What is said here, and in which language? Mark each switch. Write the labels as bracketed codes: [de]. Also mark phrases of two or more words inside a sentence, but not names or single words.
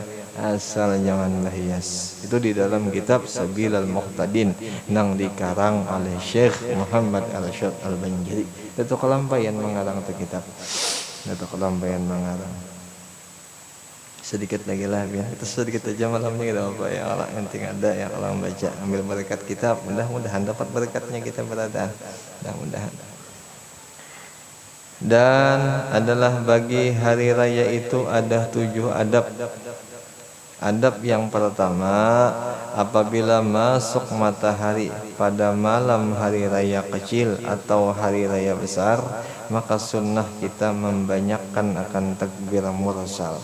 [id] Asal jangan berhias. Itu di dalam kitab Sabilul Muhtadin nang dikarang oleh Syekh Muhammad Al-Syad Al-Banjari. Itu kelampaian mengarang itu kitab. Itu kelampaian mengarang. Sedikit lagi lah ya, itu sedikit aja malamnya kita apa ya, kalau yang tinggal ada ya kalau membaca ambil berkat kitab, mudah-mudahan dapat berkatnya kita berada, mudah-mudahan. Dan adalah bagi hari raya itu ada 7 adab. Adab yang pertama, apabila masuk matahari pada malam hari raya kecil atau hari raya besar, maka sunnah kita membanyakkan akan takbir mursal.